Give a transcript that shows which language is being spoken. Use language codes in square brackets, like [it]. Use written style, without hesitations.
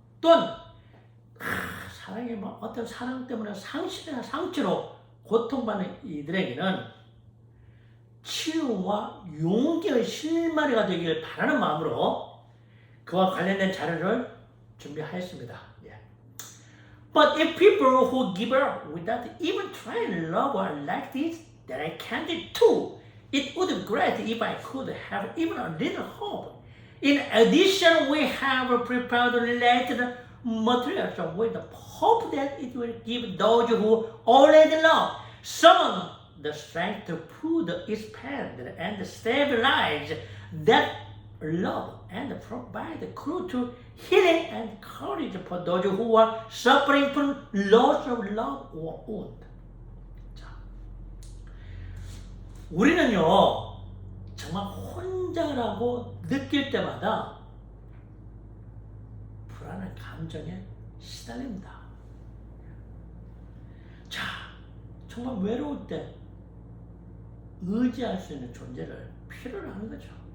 [ko] 또한 사랑의 어떤 사랑 때문에 상실이나 상처로 고통받는 이들에게는 치유와 용기의 실마리가 되기를 바라는 마음으로 그와 관련된 자료를 준비하였습니다. [en] But if people who give up without even trying love are like this, then I can't do too. It would be great if I could have even a little hope. In addition, we have prepared related materials with the hope that it will give those who already love someone the strength to put, expand, and stabilize that love and provide clue to healing and courage for those who are suffering from loss of love or wound. [ko] 자, 우리는요 정말 혼자라고 느낄 때마다 불안한 감정에 시달립니다. 자, 정말 외로울 때 의지할 수 있는 존재를 필요로 하는 거죠.